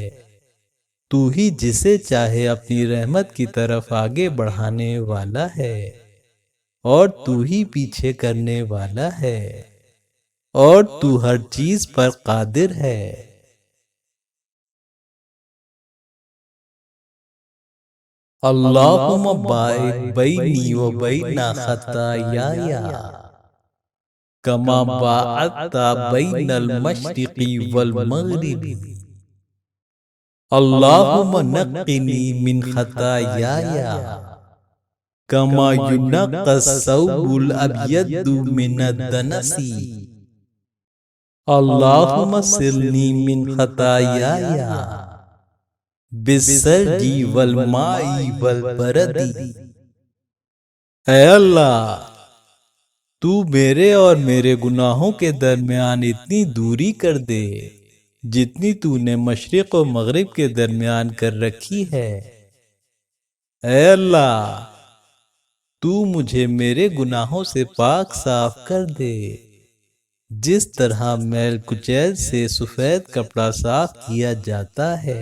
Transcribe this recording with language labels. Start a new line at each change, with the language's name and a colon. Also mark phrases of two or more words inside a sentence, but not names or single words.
Urdu: تو ہی جسے چاہے اپنی رحمت کی طرف آگے بڑھانے والا ہے، اور تو ہی پیچھے کرنے والا ہے، اور تو ہر چیز پر قادر ہے۔
Arabic: اللہم باعث بینی و بین خطایایا کما باعثت بین المشرق والمغرب اللہم نقنی من خطایایا کما ینقی الثوب الابیض من الدنس اللہم سلنی من خطایایا بالثلج والماء والبرد۔
Urdu: اے اللہ، تو میرے اور میرے گناہوں کے درمیان اتنی دوری کر دے جتنی تو نے مشرق و مغرب کے درمیان کر رکھی ہے۔ اے اللہ، تو مجھے میرے گناہوں سے پاک صاف کر دے جس طرح میل کچیل سے سفید کپڑا صاف کیا جاتا ہے۔